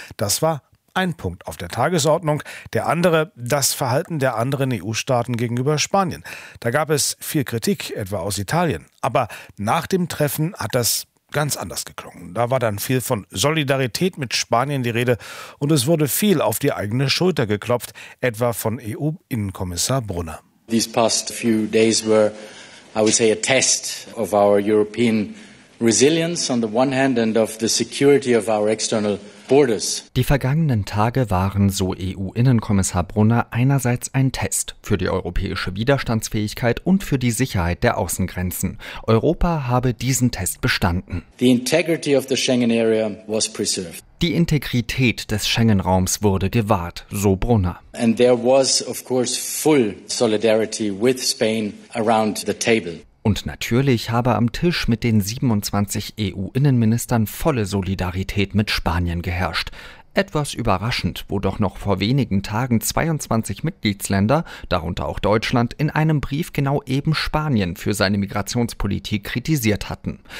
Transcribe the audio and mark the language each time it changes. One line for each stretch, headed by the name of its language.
German: Das war ein Punkt auf der Tagesordnung, der andere das Verhalten der anderen EU-Staaten gegenüber Spanien. Da gab es viel Kritik, etwa aus Italien. Aber nach dem Treffen hat das ganz anders geklungen. Da war dann viel von Solidarität mit Spanien die Rede und es wurde viel auf die eigene Schulter geklopft, etwa von EU-Innenkommissar Brunner.
English: These past few days were, I would say, a test of our European resilience on the one hand and of the security of our external.
German: Die vergangenen Tage waren, so EU-Innenkommissar Brunner, einerseits ein Test für die europäische Widerstandsfähigkeit und für die Sicherheit der Außengrenzen. Europa habe diesen Test bestanden.
English: The integrity of the Schengen area was preserved.
German: Die Integrität des Schengen-Raums wurde gewahrt, so Brunner.
English: And there was, of course, full solidarity with Spain around the table.
German: Und natürlich habe am Tisch mit den 27 EU-Innenministern volle Solidarität mit Spanien geherrscht. Etwas überraschend, wo doch noch vor wenigen Tagen 22 Mitgliedsländer, darunter auch Deutschland, in einem Brief genau eben Spanien für seine Migrationspolitik kritisiert hatten.